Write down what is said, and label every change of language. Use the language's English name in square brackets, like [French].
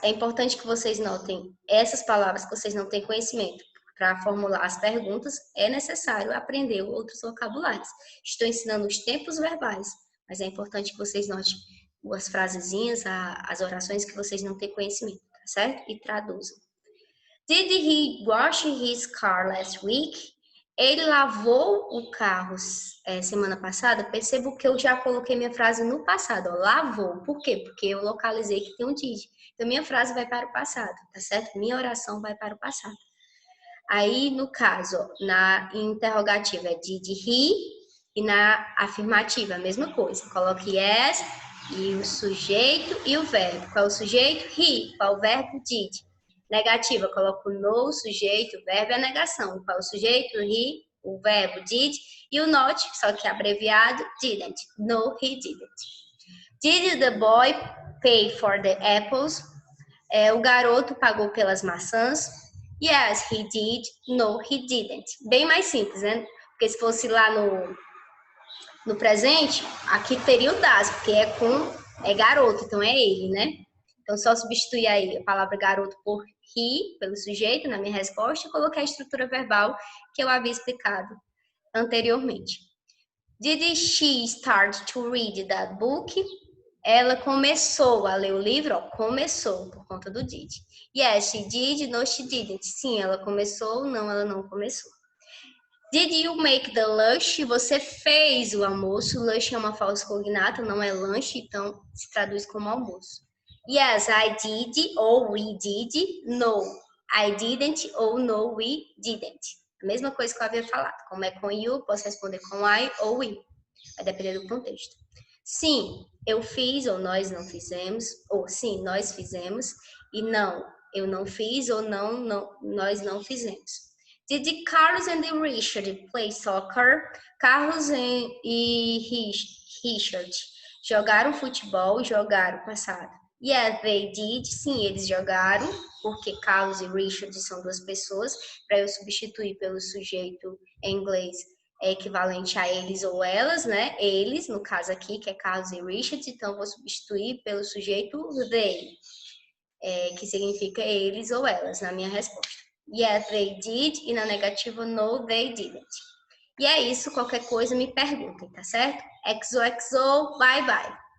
[Portuguese] É importante que vocês notem essas palavras que vocês não têm conhecimento. Para formular as perguntas, é necessário aprender outros vocabulários. Estou ensinando os tempos verbais, mas é importante que vocês notem as frasezinhas, as orações que vocês não têm conhecimento, tá certo? E traduzam. [English] Did he wash his car last week? [Portuguese] Ele lavou o carro semana passada. Percebo que eu já coloquei minha frase no passado, ó, lavou. Por quê? Porque eu localizei que tem um did. Então, minha frase vai para o passado, tá certo? Minha oração vai para o passado. Aí, no caso, ó, na interrogativa é did he e na afirmativa a mesma coisa. Coloque yes e o sujeito e o verbo. Qual é o sujeito? He. Qual é o verbo? Did. Negativa, coloco no, sujeito, o verbo é a negação. Qual é o sujeito? He, o verbo did, e o not, só que abreviado, didn't. No, he didn't. [English] Did the boy pay for the apples? [Portuguese] O garoto pagou pelas maçãs? Yes, he did. No, he didn't. Bem mais simples, né? Porque se fosse lá no presente, aqui teria o das, porque é garoto, então é ele, né? Então, só substituir aí a palavra garoto por he, pelo sujeito, na minha resposta, e coloquei a estrutura verbal que eu havia explicado anteriormente. [English] Did she start to read that book? [Portuguese] Ela começou a ler o livro? Ó, começou, por conta do did. Yes, she did. No, she didn't. Sim, ela começou. Não, ela não começou. [English] Did you make the lunch? Você fez o almoço. [Portuguese] Lunch é uma falsa cognata, não é lanche, então se traduz como almoço. [English] Yes, I did, ou we did. No, I didn't, ou no, we didn't. [Portuguese] A mesma coisa que eu havia falado. Como é com you, posso responder com I ou we. Vai depender do contexto. Sim, eu fiz, ou nós não fizemos. Ou sim, nós fizemos. E não, eu não fiz, ou não, nós não fizemos. [English] Did Carlos and Richard play soccer? [Portuguese] Carlos e Richard jogaram futebol, jogaram passado. Yes, they did. Sim, eles jogaram, porque Carlos e Richard são duas pessoas. Para eu substituir pelo sujeito em inglês é equivalente a eles ou elas, né? Eles, no caso aqui, que é Carlos e Richard, então vou substituir pelo sujeito they, que significa eles ou elas, na minha resposta. [English] Yes, they did, e na negativa, no, they didn't. [Portuguese] E é isso, qualquer coisa me perguntem, tá certo? XOXO, bye bye.